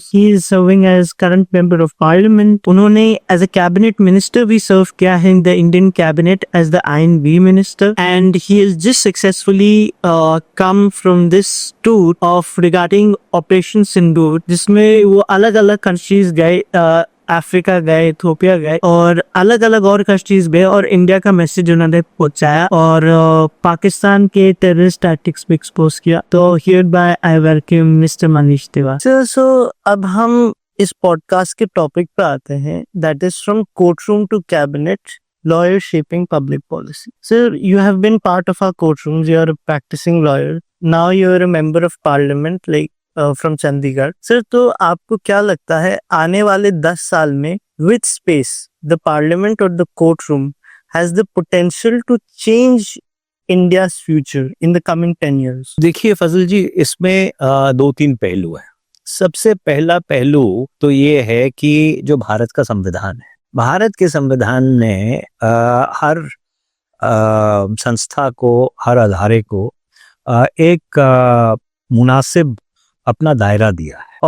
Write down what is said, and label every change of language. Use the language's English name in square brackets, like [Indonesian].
[English] He is serving as current member of parliament. उन्होंने as a cabinet minister भी सर्व किया है in the Indian cabinet as the INB minister, and he is just successfully come from this tour of regarding operation Sindoor, [Hindi] जिसमें वो अलग अलग countries गए, Africa गए, इथियोपिया गए और अलग अलग और कंट्रीज गए और इंडिया का मैसेज उन्होंने पहुंचाया और पाकिस्तान के टेररिस्ट टैक्टिक्स भी एक्सपोज किया। [English] तो here by I welcome mister Manish Tiwari. So [Hindi] अब हम इस पॉडकास्ट के टॉपिक पे आते हैं, [English] That is from courtroom to cabinet lawyer shaping public policy. Sir, you have been part of our courtrooms. You are a practicing lawyer. Now you are a member of parliament, like from Chandigarh. Sir, [Hindi] तो आपको क्या लगता है आने वाले 10 साल में [English] which space the parliament or the courtroom has the potential to change India's future in the coming 10 years? [Hindi] देखिए फजल जी, इसमें दो तीन पहलू है। सबसे पहला पहलू तो ये है कि जो भारत का संविधान है, भारत के संविधान ने हर संस्था को, हर अदारे को एक मुनासिब अपना दायरा दिया है।